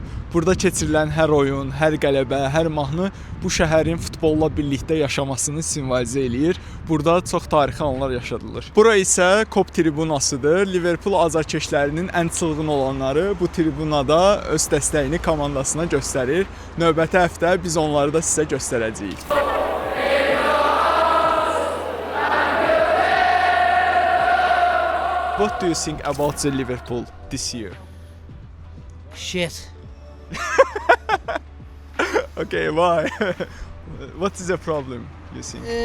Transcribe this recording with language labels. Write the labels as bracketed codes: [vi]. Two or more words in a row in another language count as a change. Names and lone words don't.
[az] Burada keçirilən hər oyun, hər qələbə, hər mahnı bu şəhərin futbolla birlikdə yaşamasını simvolizə eləyir. Burada çox tarixi anlar yaşadılır. Bura isə Kop tribunasıdır. Liverpool azarkeşlərinin ən çılğın olanları bu tribunada öz dəstəyini komandasına göstərir. Növbəti həftə biz onları da sizə göstərəcəyik. [en] What do you think about the Liverpool this year? Shit. Okay, why? What is the problem, you think?